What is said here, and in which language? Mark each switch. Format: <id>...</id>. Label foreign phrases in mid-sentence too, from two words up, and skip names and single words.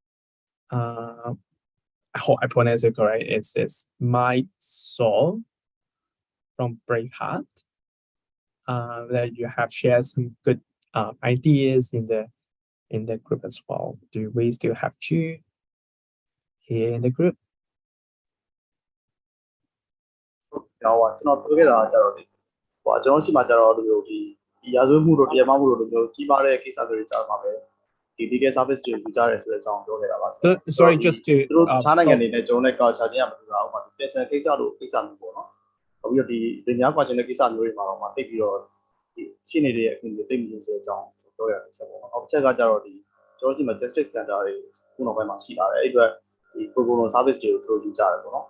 <en>I hope I pronounce it correct. It's My Soul from Braveheart. That you have shared some good ideas in the group as well. Do we still have you here in the group?</en> <my>ကျွန်တော်ပြောခဲ့တာကြတော့လေကျွန်တော်ရှိမှကြတော့ဒီရာဇဝတ်မှုတို့တရားမမှုတို့လိုမျိုးကြီးမားတဲ့ကိစ္စတွေကြားမှာပဲဒီ</my> <en>legal service</en> <my>တွေယူကြရဲဆိုတဲ့အကြောင်းပြောခဲ့တာပါ</my> <en>Sorry, just to</en> <my>သူတို့ခြားနိုင်ငံတွေနဲ့ကျွန်တော်နဲ့ culture ချင်းမတူတာဥပမာပြင်ဆင်ကိစ္စလို့ကိစ္စမျိုးပေါ့နော်နောက်ပြီးတော့ဒီလင်များကွာချင်းတဲ့ကိစ္စမျိုးတွေမှာတော့တိတ်ပြီးတော့ဒီရှင်းနေတဲ့အခုတိတ်မျိုးဆိုတဲ့အကြောင်း ပြောရတဲ့ချက်ပေါ့နောက်တစ်ချက်ကကြတော့ဒီကျွန်တော်ရှိမှ</my> <en>district center</en> <my>တွေခုနောက်ပိုင်းမှာရှိလာတယ်အဲ့အတွက်ဒီ</my> <en>pro bono service</en> <my>တွေကိုသူတို့ယူကြတယ်ပေါ့နော်</my>